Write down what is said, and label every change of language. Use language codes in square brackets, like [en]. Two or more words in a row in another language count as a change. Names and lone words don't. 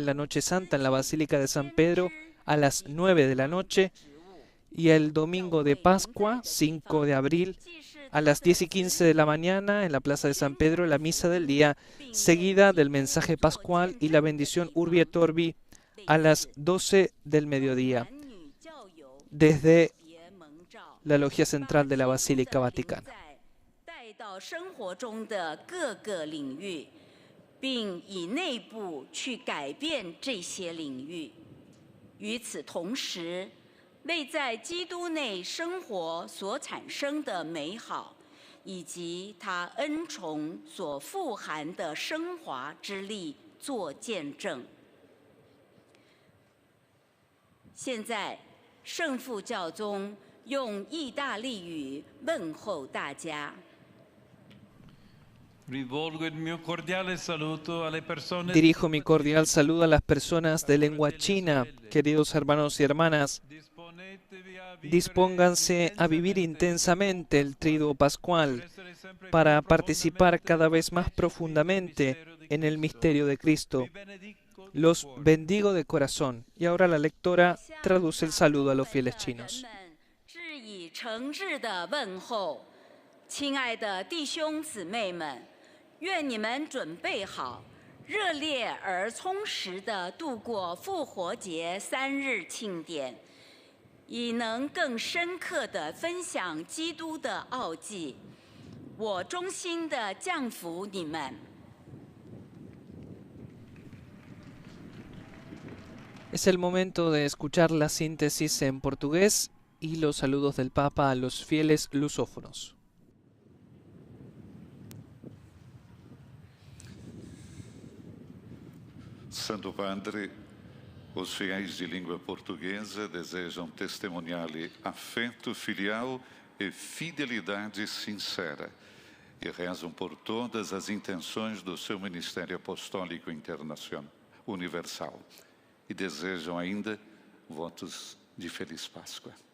[es] la Noche Santa en la Basílica de San Pedro a las 9 de la noche y el domingo de Pascua, 5 de abril, a las 10:15 de la mañana en la Plaza de San Pedro, la misa del día, seguida del mensaje pascual y la bendición [la] Urbi et Orbi [es] a las 12 del mediodía, desde la logia central de la Basílica Vaticana. [zh] 到生活中的各个领域，并以内部去改变这些领域。与此同时，为在基督内生活所产生的美好，以及他恩宠所富含的升华之力做见证。现在，圣父教宗用意大利语问候大家。 [es] Dirijo mi cordial saludo a las personas de lengua china, queridos hermanos y hermanas. Dispónganse a vivir intensamente el Triduo Pascual, para participar cada vez más profundamente en el misterio de Cristo. Los bendigo de corazón. Y ahora la lectora traduce el saludo a los fieles chinos. [zh] 热烈而充实地度过复活节3日庆典，以能更深刻地分享基督的奥迹。我衷心地降服你们。 [es] Es el momento de escuchar la síntesis en portugués y los saludos del Papa a los fieles lusófonos. [pt] Santo Padre, os fiéis de língua portuguesa desejam testemunhar-lhe afeto filial e fidelidade sincera e rezam por todas as intenções do seu ministério apostólico internacional, universal e desejam ainda votos de Feliz Páscoa.